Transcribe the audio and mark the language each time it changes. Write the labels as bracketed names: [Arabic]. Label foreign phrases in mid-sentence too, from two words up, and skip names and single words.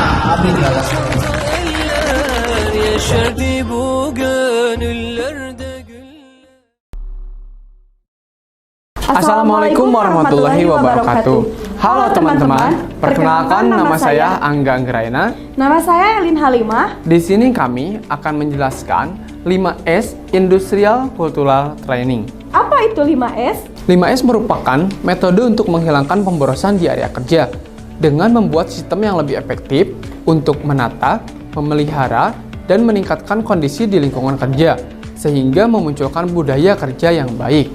[Arabic] Amin ya Allah. [Turkish] Yeşerdi bu gönüllerde güller. [Arabic] Assalamualaikum warahmatullahi wabarakatuh. [Indonesian] Halo teman-teman, perkenalkan nama saya Angga Anggraina. Nama saya Elin Halimah. Di sini kami akan menjelaskan 5S [English] Industrial Cultural Training. [Indonesian] Apa itu 5S? 5S merupakan metode untuk menghilangkan pemborosan di area kerja dengan membuat sistem yang lebih efektif untuk menata, memelihara, dan meningkatkan kondisi di lingkungan kerja sehingga memunculkan budaya kerja yang baik.